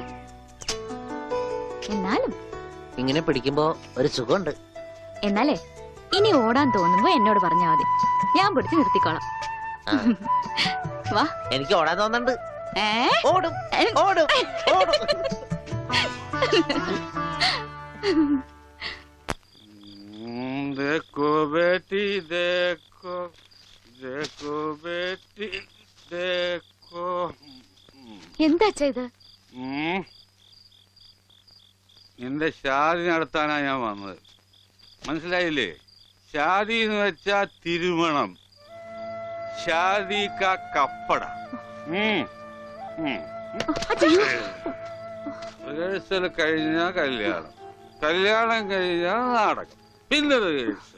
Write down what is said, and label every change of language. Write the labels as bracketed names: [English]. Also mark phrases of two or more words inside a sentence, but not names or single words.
[Malayalam] എന്നാലും ഇങ്ങനെ പിടിക്കുമ്പോ ഒരു സുഖമുണ്ട്. എന്നാലേ ഇനി ഓടാൻ തോന്നുമ്പോ എന്നോട് പറഞ്ഞാ മതി, ഞാൻ പിടിച്ച് നിർത്തിക്കോളാം. വാ. എനിക്ക് ഓടാൻ തോന്നുന്നുണ്ട്. ഓടും ഓടും ഓടും. [Hindi] देखो बेटी देखो देखो बेटी देखो. [Malayalam] എന്താ ചെയ്ത്? നിന്റെ ഷാദി നടത്താനാ ഞാൻ വന്നത്, മനസ്സിലായില്ലേ? ഷാദി എന്ന് വെച്ചാ തിരുമണം, [Hindi] शादी का कपड़ा. [Malayalam] റിഹേഴ്സൽ കഴിഞ്ഞാ കല്യാണം, കല്യാണം കഴിഞ്ഞാ നാടകം, പിന്നെ റിഹേഴ്സൽ.